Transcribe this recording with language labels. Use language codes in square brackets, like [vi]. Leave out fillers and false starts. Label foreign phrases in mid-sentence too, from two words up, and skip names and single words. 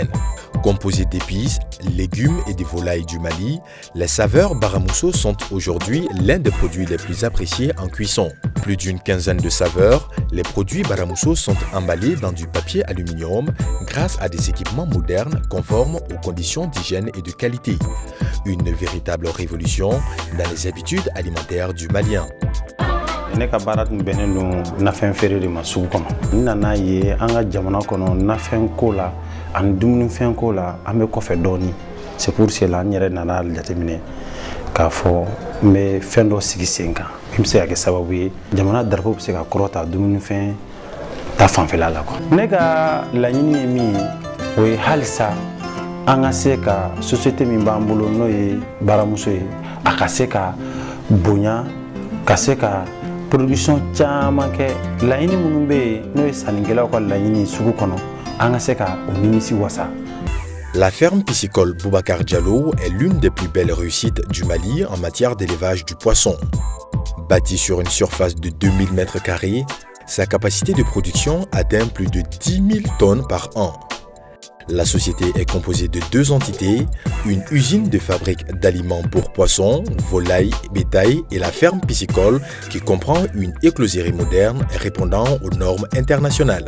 [fr] Composée d'épices, légumes et de volailles du Mali, les saveurs Baramousso sont aujourd'hui l'un des produits les plus appréciés en cuisson. Plus d'une quinzaine de saveurs, les produits Baramousso sont emballés dans du papier aluminium grâce à des équipements modernes conformes aux conditions d'hygiène et de qualité. Une véritable révolution dans les habitudes alimentaires du Malien. [bm] Ne ka baara tun bɛnnen don nafɛn feere de ma sugu kɔnɔ. N nana ye an ka jamana kɔnɔ nafɛn ko la ani dumunifɛn ko la an bɛ kɔfɛ dɔɔni. [fr] C'est pour cela [bm] n yɛrɛ nana jateminɛ k'a fɔ n bɛ fɛn dɔ sigi sen kan min bɛ se ka kɛ sababu ye jamana darapo bɛ se ka kɔrɔta dumunifɛn ta fanfɛla la quoi. Ne ka laɲini ye min ye o ye halisa an ka se ka société min b'an bolo n'o ye Baramousso ye a ka se ka bonya ka se ka production caman kɛ laɲini minnu bɛ yen n'o ye sannikɛlaw ka laɲini sugu kɔnɔ an ka se ka o nimisi wasa. [fr] La ferme piscicole Boubacar Diallo est l'une des plus belles réussites du Mali en matière d'élevage du poisson. Bâtie sur une surface de 2000 m², sa capacité de production atteint plus de 10 000 tonnes par an. La société est composée de 2 entités, une usine de fabrique d'aliments pour poissons, volailles, bétail et la ferme piscicole qui comprend une écloserie moderne répondant aux normes internationales.